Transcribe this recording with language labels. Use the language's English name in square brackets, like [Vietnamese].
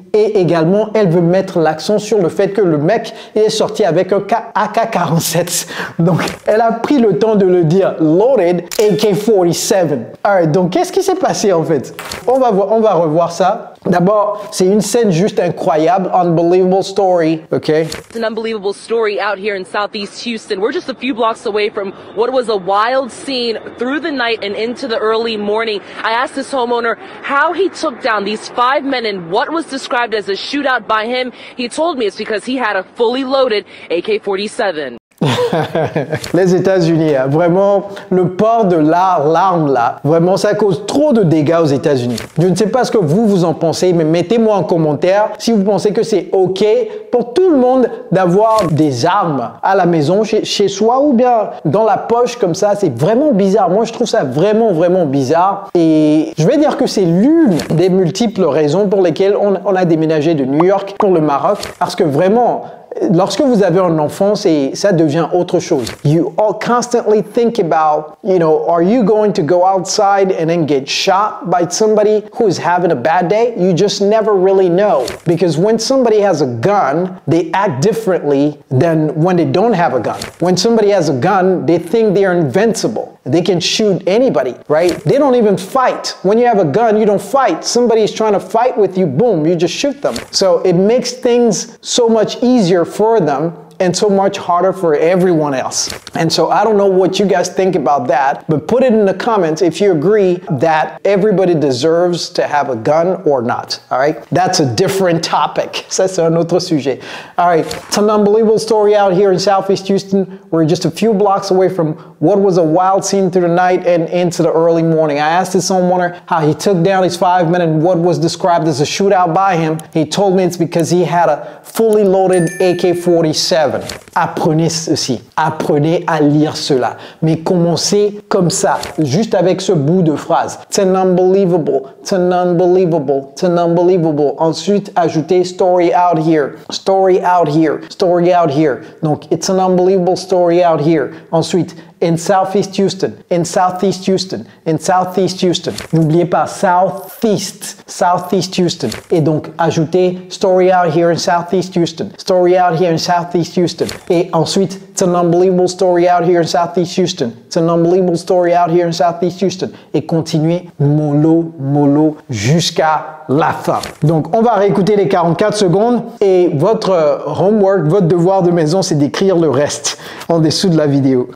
[French] Et également, elle veut mettre l'accent sur le fait que le mec est sorti avec un AK-47. Donc, elle a pris le temps de le dire loaded AK-47. Alright, donc qu'est-ce qui s'est passé en fait? On va revoir ça. D'abord, c'est une scène juste incroyable, [English] unbelievable story, [French] okay? [English] It's an unbelievable story out here in Southeast Houston. We're just a few blocks away from what was a wild scene through the night and into the early morning. I asked this homeowner how he took down these 5 men and what was described as a shootout by him. He told me it's because he had a fully loaded AK-47. [French] Les États-Unis, hein, vraiment, le port de l'arme là, vraiment, ça cause trop de dégâts aux États-Unis. Je ne sais pas ce que vous en pensez, mais mettez-moi en commentaire si vous pensez que c'est OK pour tout le monde d'avoir des armes à la maison, chez soi ou bien dans la poche comme ça. C'est vraiment bizarre. Moi, je trouve ça vraiment bizarre. Et je vais dire que c'est l'une des multiples raisons pour lesquelles on a déménagé de New York pour le Maroc, parce que vraiment, lorsque vous avez un enfant, ça devient autre chose. [English] You all constantly think about, are you going to go outside and then get shot by somebody who is having a bad day? You just never really know. Because when somebody has a gun, they act differently than when they don't have a gun. When somebody has a gun, they think they're invincible. They can shoot anybody, right? They don't even fight. When you have a gun, you don't fight. Somebody is trying to fight with you, boom, you just shoot them. So it makes things so much easier for them and so much harder for everyone else. And so I don't know what you guys think about that, but put it in the comments if you agree that everybody deserves to have a gun or not, all right? That's a different topic. [French] Ça, c'est un autre sujet. [English] All right, it's an unbelievable story out here in Southeast Houston. We're just a few blocks away from what was a wild scene through the night and into the early morning. I asked this homeowner how he took down his 5 men and what was described as a shootout by him. He told me it's because he had a fully loaded AK-47. [French] Apprenez ceci, apprenez à lire cela, mais commencez comme ça, juste avec ce bout de phrase. [English] It's an unbelievable, it's an unbelievable, it's an unbelievable. [French] Ensuite, ajoutez [English] story out here, story out here, story out here. Donc, it's an unbelievable story out here. Ensuite, in Southeast Houston, in Southeast Houston, in Southeast Houston. [French] N'oubliez pas, [English] Southeast Houston. [French] Et donc, ajoutez [English] story out here in Southeast Houston, story out here in Southeast Houston. Et ensuite, it's an unbelievable story out here in Southeast Houston. It's an unbelievable story out here in Southeast Houston. [French] Et continuez mollo jusqu'à la fin. Donc, on va réécouter les 44 secondes et votre homework, votre devoir de maison, c'est d'écrire le reste en dessous de la vidéo.